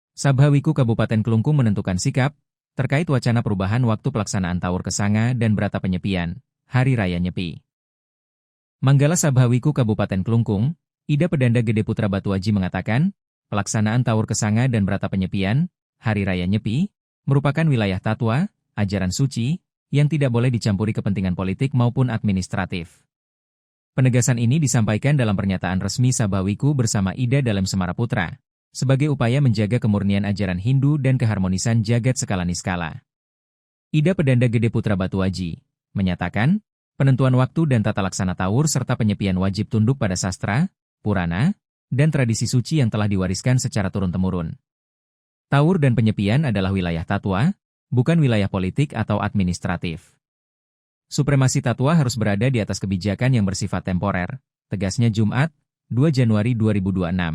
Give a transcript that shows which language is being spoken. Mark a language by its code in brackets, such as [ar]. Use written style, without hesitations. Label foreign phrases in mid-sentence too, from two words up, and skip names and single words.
[id] Sabhawiku Kabupaten Klungkung menentukan sikap terkait wacana perubahan waktu pelaksanaan Taur Kesanga dan Brata Penyepian, Hari Raya Nyepi. Manggala Sabhawiku Kabupaten Klungkung, Ida Pedanda Gede Putra Batuaji mengatakan, pelaksanaan Taur Kesanga dan Brata Penyepian, Hari Raya Nyepi, merupakan wilayah tatwa, ajaran suci, yang tidak boleh dicampuri kepentingan politik maupun administratif. Penegasan ini disampaikan dalam pernyataan resmi Sabhawiku bersama Ida Dalem Semara Putra, sebagai upaya menjaga kemurnian ajaran Hindu dan keharmonisan jagat skala niskala. Ida Pedanda Gede Putra Batuaji menyatakan, penentuan waktu dan tata laksana Taur serta penyepian wajib tunduk pada sastra, purana, dan tradisi suci yang telah diwariskan secara turun-temurun. Taur dan penyepian adalah wilayah tatwa, bukan wilayah politik atau administratif. Supremasi tatwa harus berada di atas kebijakan yang bersifat temporer, tegasnya Jumat, 2 Januari 2026.